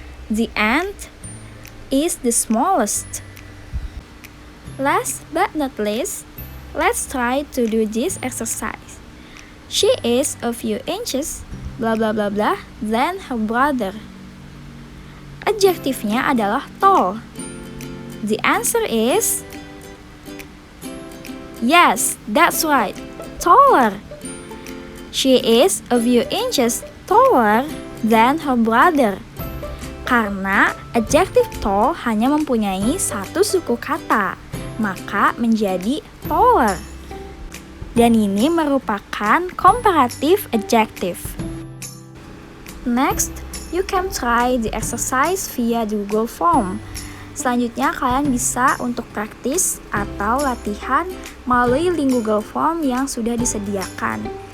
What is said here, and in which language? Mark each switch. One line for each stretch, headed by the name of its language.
English: The ant is the smallest. Last but not least, let's try to do this exercise. She is a few inches, blah blah blah blah, than her brother.
Indonesian: Adjektifnya adalah tall.
English: The answer is yes, that's right, taller. She is a few inches taller than her brother.
Indonesian: Karena adjektif tall hanya mempunyai satu suku kata, maka menjadi taller. Dan ini merupakan comparative adjective.
English: Next, you can try the exercise via Google Form.
Indonesian: Selanjutnya kalian bisa untuk praktis atau latihan melalui link Google Form yang sudah disediakan.